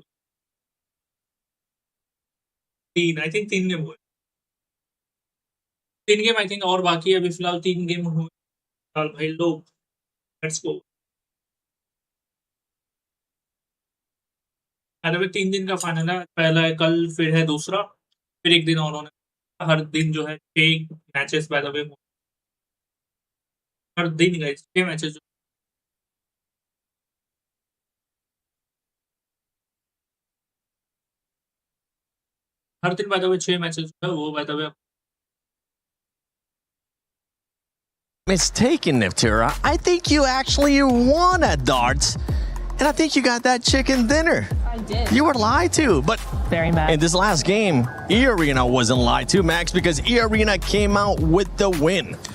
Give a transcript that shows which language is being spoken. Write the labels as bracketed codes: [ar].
[hi] 3 [en] I think [hi] 3 game हुए. 3 game [en] I think [hi] और बाकी है. अभी फिलहाल 3 गेम हुए. चल भाई लोग. [en] Let's go. [hi] अरे 3 दिन का फाइनल है. पहला है कल, फिर है दूसरा, फिर एक दिन और होने. हर दिन जो है 6 मैचेस [en] By the way. [hi] हर दिन गाइस 6 मैचेस. हर दिन [en] by the way [hi] 6 मैचेस है वो by the way [en] mistaken, Niftyra, I think you actually won at darts, and I think you got that chicken dinner. I did. You were lied to, but very mad. In this last game, E-Arena wasn't lied to, Max, because E-Arena came out with the win.